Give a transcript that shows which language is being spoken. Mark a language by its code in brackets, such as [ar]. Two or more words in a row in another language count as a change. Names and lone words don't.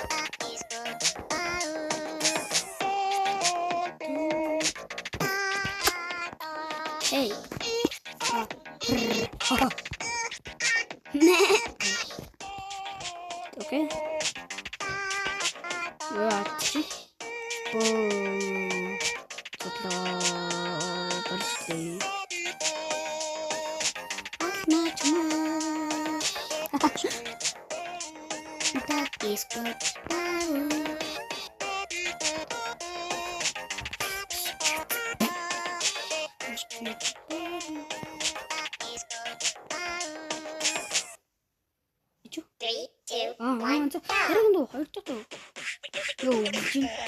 [ru] Эй. Не. Окей. Вот. Подожди. [en] That is good. Three, two, [mn] Харин дөө хоёр дахь дөө. Йоо, жин.